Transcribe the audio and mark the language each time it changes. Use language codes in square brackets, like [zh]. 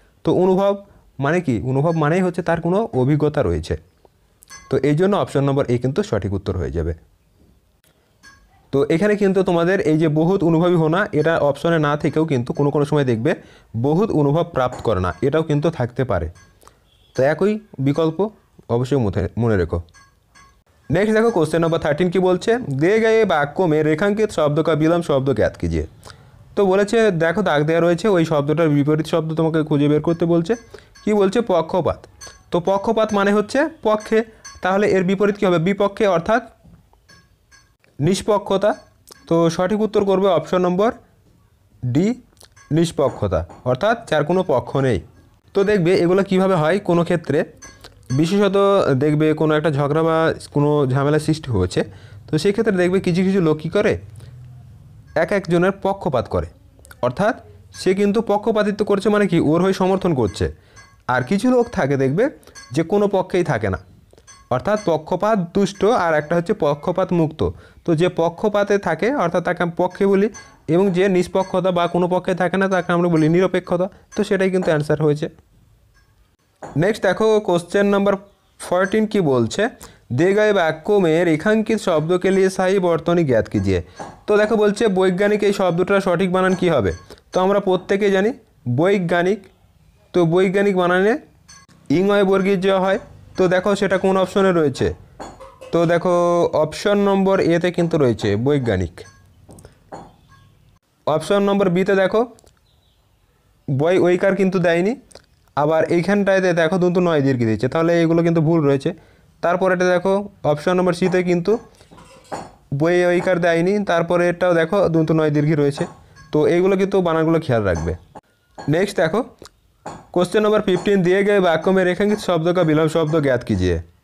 [bn] তো অনুভব মানে কি অনুভব মানেই হচ্ছে তার কোনো অভিজ্ঞতা রয়েছে। তো এই জন্য অপশন নম্বর এ কিন্তু সঠিক উত্তর হয়ে যাবে। তো এখানে কিন্তু তোমাদের এই যে [hi] বহুত অনুভবী হোনা [bn] এটা অপশনে না থেকেও কিন্তু কোনো কোনো সময় দেখবে বহুত অনুভব প্রাপ্ত করে না এটাও কিন্তু থাকতে পারে। তো একই বিকল্প অবশ্যই মনে রেখো। [hi] नेक्स्ट देखो क्वेश्चन नंबर 13 [bn] की बोलছে [hi] दिए गए वाक्यों में रेखांकित शब्द का विलोम शब्द ज्ञात कीजिए। [bn] তো বলেছে দেখো দাগ দেওয়া রয়েছে ওই শব্দটার বিপরীত শব্দ তোমাকে খুঁজে বের করতে বলছে। কি বলছে পক্ষপাত। তো পক্ষপাত মানে হচ্ছে পক্ষে, তাহলে এর বিপরীত কী হবে বিপক্ষে অর্থাৎ নিষ্পক্ষতা। তো সঠিক উত্তর করবে অপশন নম্বর ডি নিষ্পক্ষতা অর্থাৎ যার কোনো পক্ষ নেই। তো দেখবে এগুলো কিভাবে হয় কোনো ক্ষেত্রে বিশেষত দেখবে কোনো একটা ঝগড়া বা কোনো ঝামেলা সৃষ্টি হয়েছে, তো সেই ক্ষেত্রে দেখবে কিছু কিছু লোক কী করে, এক একজনের পক্ষপাত করে, অর্থাৎ সে কিন্তু পক্ষপাতিত্ব করছে, মানে কি ওর হয়ে সমর্থন করছে। আর কিছু লোক থাকে দেখবে যে কোনো পক্ষেই থাকে না, অর্থাৎ পক্ষপাত দুষ্ট, আর একটা হচ্ছে পক্ষপাত মুক্ত। তো যে পক্ষপাতে থাকে অর্থাৎ তাকে আমি পক্ষে বলি, এবং যে নিষ্পক্ষতা বা কোনো পক্ষে থাকে না তাকে আমরা বলি নিরপেক্ষতা। তো সেটাই কিন্তু অ্যান্সার হয়েছে। [hi] नेक्स्ट देखो क्वेश्चन नंबर 14 [bn] की बोलছে [hi] दिए गए वाक्यों में रेखांकित शब्दों के लिए सही बर्तनी ज्ञात कीजिए। तो देखो बोलছে [bn] বৈজ্ঞানিক এই শব্দটার সঠিক বানান কি হবে। তো আমরা প্রত্যেকেই জানি বৈজ্ঞানিক, তো বৈজ্ঞানিক বানানে ইংয় বর্গীয় জ হয়। তো দেখো সেটা কোন অপশনে রয়েছে, তো দেখো অপশন নম্বর এতে কিন্তু রয়েছে বৈজ্ঞানিক। অপশন নম্বর বিতে দেখো বই ওইকার কিন্তু দেয়নি, আবার এইখানটাতে দেখো দন্তু নয় দীর্ঘ দিচ্ছে, তাহলে এইগুলো কিন্তু ভুল রয়েছে। তারপর এটা দেখো অপশন নম্বর সিতে কিন্তু বই ওইকার দেয়নি, তারপরে এটাও দেখো দন্তু নয় দীর্ঘ রয়েছে। তো এইগুলো কিন্তু বানানগুলো খেয়াল রাখবে। [hi] नेक्स्ट देखो क्वेश्चन नंबर 15 दिए गए वाक्यों में रेखांकित शब्द का विलोम शब्द ज्ञात कीजिए।